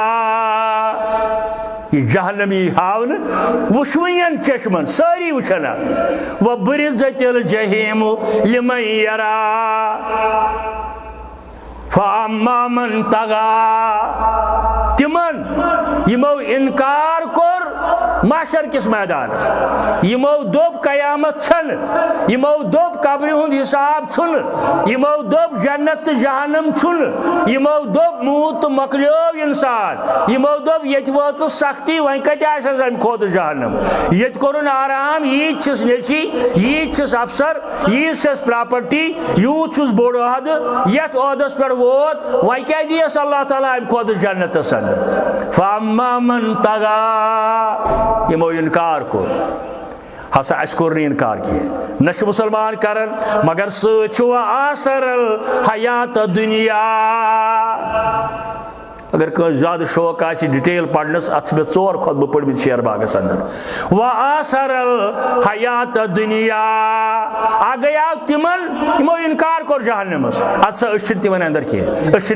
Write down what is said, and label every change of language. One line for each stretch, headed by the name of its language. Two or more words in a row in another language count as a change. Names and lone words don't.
Kashmiri: یہ جہنم یی ہاونہٕ وٕچھوٕنٮ۪ن چشمن سٲری وٕچھن اتھ
Arabic: وبرزت الجحیم لمن یرا فاما من طغى
Kashmiri: تمن یمو انکار کوٚر محشر کس میدانس یمو دوٚپ قیامت چھنہٕ یمو دوٚپ قبرِ ہُنٛد حساب چھُنہٕ یمو دوٚپ جنت تہٕ جہنم چھُنہٕ یمو دوٚپ موٗد تہٕ مۄکلیو انسان یمو دوٚپ ییٚتہِ وٲژ سختی وۄنۍ کتہِ آسٮ۪س امہِ کھۄتہٕ جہنم ییٚتہِ کوٚرُن آرام ییٖتۍ چھِس نیچی ییٖتۍ چھِس افسر ییٖژ چھس پراپرٹی یوٗت چھُس بوٚڑ عہدٕ یتھ عہدس پٮ۪ٹھ ووت وۄنۍ کیٛاہ دِیس اللہ تعالیٰ امہِ کھۄتہٕ جنتس اندر
Arabic: فاما من طغى
Kashmiri: یمو انکار کوٚر ہسا اَسہِ کوٚر نہٕ انکار کینٛہہ نہ چھِ مُسلمان کران مگر سۭتۍ چھُ
Arabic: آثر الحیات دُنیا
Kashmiri: اگر کٲنٛسہِ زیادٕ شوق آسہِ ڈِٹیل پرنس اتھ چھِ مےٚ 4 خۄطبہٕ پٔرمٕتۍ شیر باغس اندر
Arabic: وآثر الحیات دُنیا
Kashmiri: اکھ گٔیاو تِمن یِمو انکار کوٚر جہنمس ادٕ سا أسۍ چھِنہٕ تِمن اندر کینٛہہ أسۍ